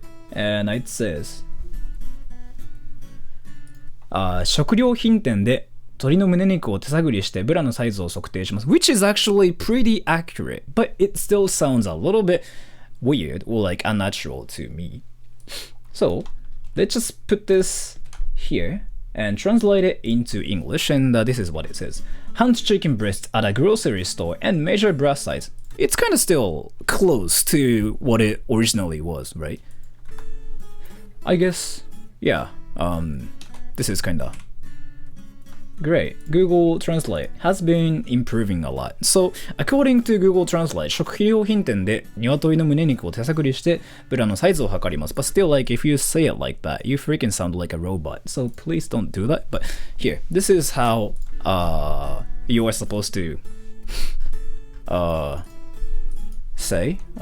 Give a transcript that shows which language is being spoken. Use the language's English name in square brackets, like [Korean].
[English] And it says, [Japanese] 食料品店で鶏の胸肉を手探りしてブラのサイズを測定します。 [English] Which is actually pretty accurate, but it still sounds a little bit weird or like unnatural to me. So let's just put this here and translate it into English, and this is what it says. Hunt chicken breast at a grocery store and measure breast size. It's kind of still close to what it originally was, right? I guess, yeah, this is kinda great. Google Translate has been improving a lot. So, according to Google Translate, [Japanese] 食料品店で鶏の胸肉を手探りしてブラのサイズを測ります。 [English] But still, like, if you say it like that, you freaking sound like a robot. So please don't do that. But here, this is how you are supposed to say.